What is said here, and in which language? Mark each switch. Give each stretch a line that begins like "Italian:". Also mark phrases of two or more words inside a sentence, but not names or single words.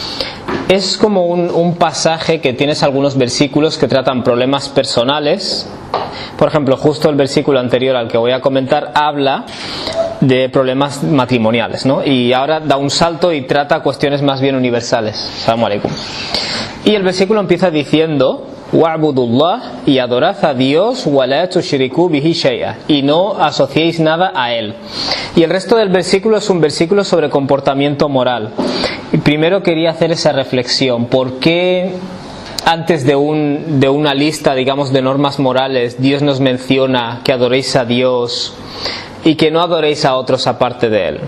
Spanish: Es como un pasaje que tienes algunos versículos que tratan problemas personales. Por ejemplo, justo el versículo anterior al que voy a comentar habla de problemas matrimoniales, ¿no? Y ahora da un salto y trata cuestiones más bien universales.
Arabic: السلام عليكم.
Spanish: Y el versículo empieza diciendo: wa'budullah, y adorad a Dios,
Arabic: ولا تشركوا به شيئا,
Spanish: y no asociéis nada a él. Y el resto del versículo es un versículo sobre comportamiento moral. Y primero quería hacer esa reflexión: ¿por qué antes de una lista, digamos, de normas morales, Dios nos menciona que adoréis a Dios y que no adoréis a otros aparte de él?